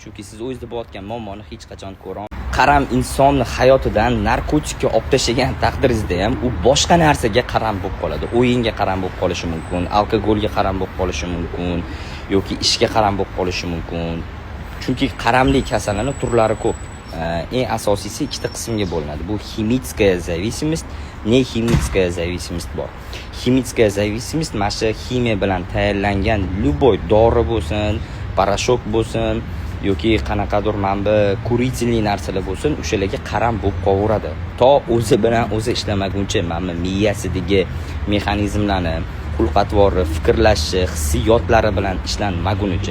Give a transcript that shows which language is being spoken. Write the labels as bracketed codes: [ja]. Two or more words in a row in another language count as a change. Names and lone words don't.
[uz] Chunki siz o'zingizda bo'layotgan muammoni hech qachon qaram insonni hayotidan narkotikka olib tashlagan taqdiringizda ham u boshqa narsaga qaram bo'lib qoladi. O'yinga qaram bo'lib qolishi mumkin, alkogolga qaram bo'lib qolishi mumkin yoki ishga qaram bo'lib qolishi mumkin. Chunki qaramlik kasallanish turlari ko'p. Eng asosiysi ikkita qismga bo'linadi. [ru] Bu химическая зависимость, не химическая зависимость bor. Химическая зависимость [uz] mana shu ximiya bilan tayyorlangan любой dori bo'lsin, parashok bo'lsin yoki qanaqadir manba kurительный narsalar bo'lsin, o'shalarga qaram bo'lib qolaveradi. To o'zi bilan o'zi ishlamaguncha, mana miyasidagi mexanizmlarni, xulq-atvori, fikrlashi, hissiyotlari bilan ishlanmagunicha.